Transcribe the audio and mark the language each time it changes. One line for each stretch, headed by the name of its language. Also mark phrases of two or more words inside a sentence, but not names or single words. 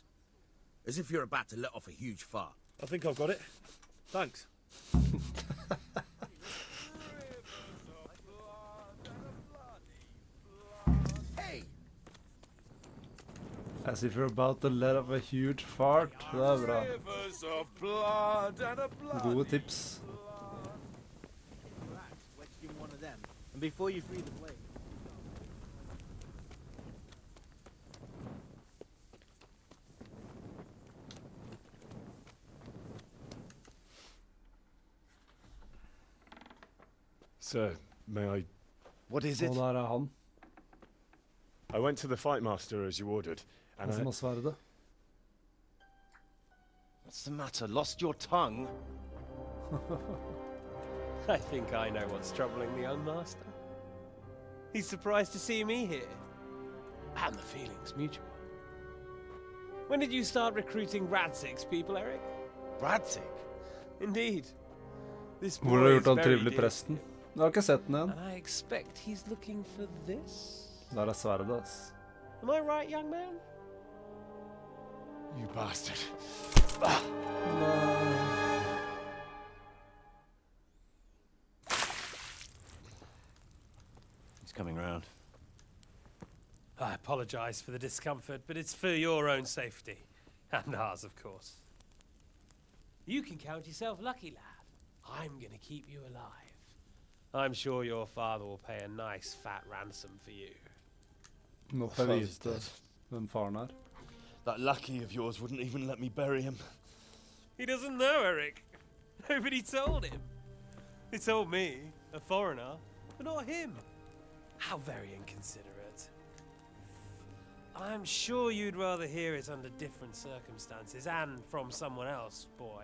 English: As if you're about to let off a huge fart. I think I've got it. Thanks. Hey! As if you're about to let off a huge fart.
Norwegian: Det er bra.
English: Rivers of blood and a blood.
Norwegian: Gode tips.
English: Rats wedged in one of them, and before you free the blade. Sir, may I... What is it?
Norwegian: Og der er han.
English: I went to the fight master as you ordered, and
Norwegian: Han som har sverdet.
English: What's the matter? Lost your tongue? I think I know what's troubling the young master. He's surprised to see me here. And the feeling's mutual. When did you start recruiting Radzig's people, Eric? Radzig? Indeed. This
Norwegian: Hvor har
English: boy
Norwegian: du
English: is
Norwegian: gjort han
English: very
Norwegian: trivelig
English: dear.
Norwegian: presten? Jeg har ikke sett den igjen.
English: And I expect he's looking for this.
Norwegian: Der er sverdet, ass.
English: Am I right, young man? You bastard. He's coming round. I apologize for the discomfort, but it's for your own safety. And ours, of course. You can count yourself lucky, lad. I'm gonna keep you alive. I'm sure your father will pay a nice fat ransom for you.
Norwegian: Nå får jeg vite hvem faren er.
English: That lackey of yours wouldn't even let me bury him. He doesn't know, Eric. Nobody told him. They told me, a foreigner, but not him. How very inconsiderate. I'm sure you'd rather hear it under different circumstances and from someone else, boy.